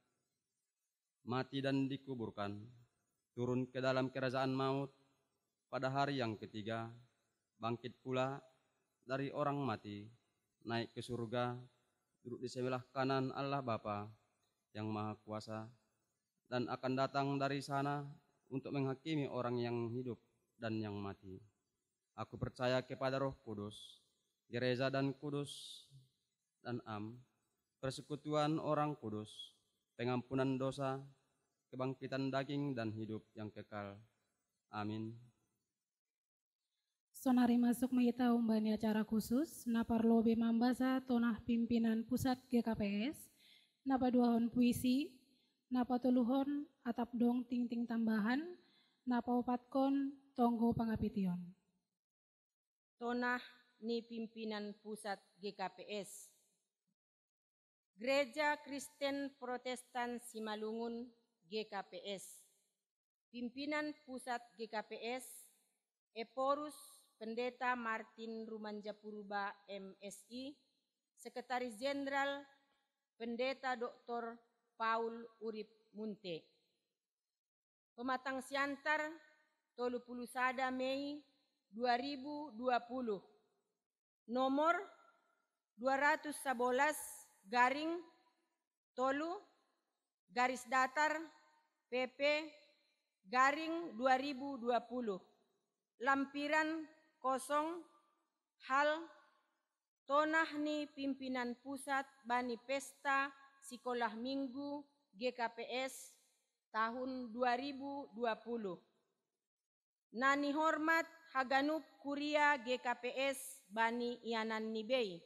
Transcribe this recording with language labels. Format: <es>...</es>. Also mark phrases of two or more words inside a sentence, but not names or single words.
<id>mati dan dikuburkan, turun ke dalam kerajaan maut, pada hari yang ketiga, bangkit pula dari orang mati, naik ke surga, duduk di sebelah kanan Allah Bapa yang Maha Kuasa, dan akan datang dari sana untuk menghakimi orang yang hidup dan yang mati. Aku percaya kepada Roh Kudus, gereja dan kudus dan persekutuan orang kudus, pengampunan dosa, kebangkitan daging dan hidup yang kekal. Amin.</id> <smr>Sonari masuk mengita umbani</smr> <id>acara khusus,</id> <smr>napa lobe mambasa tonah pimpinan pusat GKPS, napa duahon puisi, napa tuluhon atap dong ting-ting tambahan, napa opatkon tonggo pangapition. Tonah ni pimpinan pusat GKPS. Gereja Kristen Protestan Simalungun GKPS. Pimpinan pusat GKPS Eporus Pendeta Martin Rumanjapurba MSI, Sekretaris Jenderal Pendeta Dr. Paul Urip Munte. Pematang siantar 31 Mei 2020. Nomor 211 garing tolu</smr> <id>garis datar</id> <smr>PP garing 2020.</smr> <id>Lampiran kosong</id> <smr>hal tonah ni pimpinan pusat bani pesta Sekolah Minggu GKPS tahun 2020. Nani hormat haganup kuria GKPS bani ianan nibei.</smr>